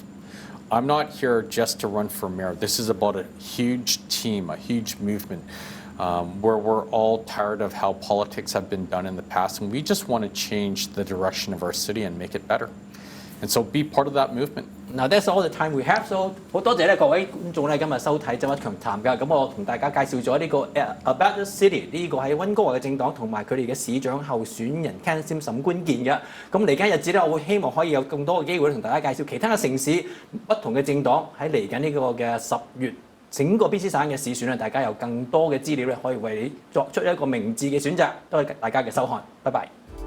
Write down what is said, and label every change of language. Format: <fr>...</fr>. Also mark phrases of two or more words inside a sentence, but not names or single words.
<en>I'm not here just to run for mayor. This is about a huge team, a huge movement, where we're all tired of how politics have been done in the past, and we just want to change the direction of our city and make it better. And so be part of that movement. Now that's all the time we have.</en> <yue>So 好多謝咧各位觀眾咧今日收睇周一強談㗎。咁我同大家介紹咗呢個 About the City 呢個喺溫哥華嘅政黨同埋佢哋嘅市長候選人 Ken Sim 沈官健嘅。咁嚟緊日子咧，我會希望可以有更多嘅機會同大家介紹其他嘅城市不同嘅政黨喺嚟緊呢個嘅10月整個 BC 省嘅市選咧，大家有更多嘅資料咧，可以為你作出一個明智嘅選擇。多謝大家嘅收看，拜拜。</yue>